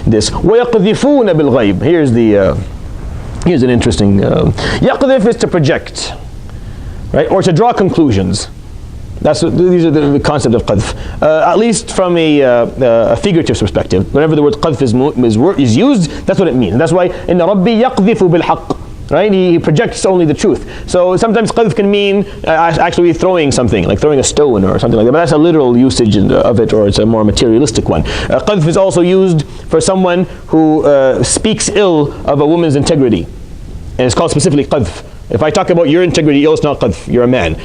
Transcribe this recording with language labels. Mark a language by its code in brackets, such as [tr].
[ar] وَيَقْذِفُونَ بِالْغَيْبِ. [en] Here's an interesting. يَقْذِف is to project, right, or to draw conclusions. These are the concept of qadf. At least from a figurative perspective. Whenever the word qadf is used, that's what it means. And that's why [ar] إِنَّ رَبِّي يَقْذِفُ بِالْحَقِّ. [en] Right? He projects only the truth. So sometimes qadf can mean actually throwing something, like throwing a stone or something like that. But that's a literal usage of it, or it's a more materialistic one. Qadf is also used for someone who speaks ill of a woman's integrity. And it's called specifically qadf. If I talk about your integrity ill, it's not qadf, you're a man.